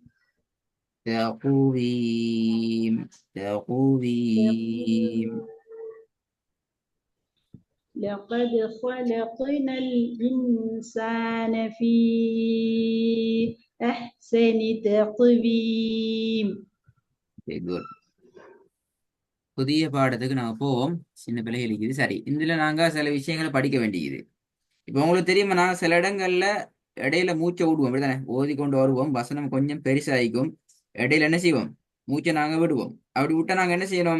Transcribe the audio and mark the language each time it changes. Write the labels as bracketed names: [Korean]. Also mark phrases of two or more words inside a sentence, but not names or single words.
[Arabic] تقويم. تقويم. لقد خلقنا الإنسان في أحسن تقويم. [English] Okay, good. [Tamil] புதிய பாடத்துக்கு நாங்க போவோம். சின்ன பிள்ளைகள் இருக்குது. சரி, இதுல நாங்க சில விஷயங்களை படிக்க வேண்டியது. இப்ப உங்களுக்கு தெரியுமா, நாங்க சில இடங்கள்ல இடையில மூச்சை விடுவோம். அப்படிதானே? ஓதி கொண்டு வருவோம், வசனம் கொஞ்சம் பெருசாயிக்கும். இடையில என்ன செய்வோம்? மூச்சை நாங்க விடுவோம். அப்படி விட்டா நாங்க என்ன செய்யணும்?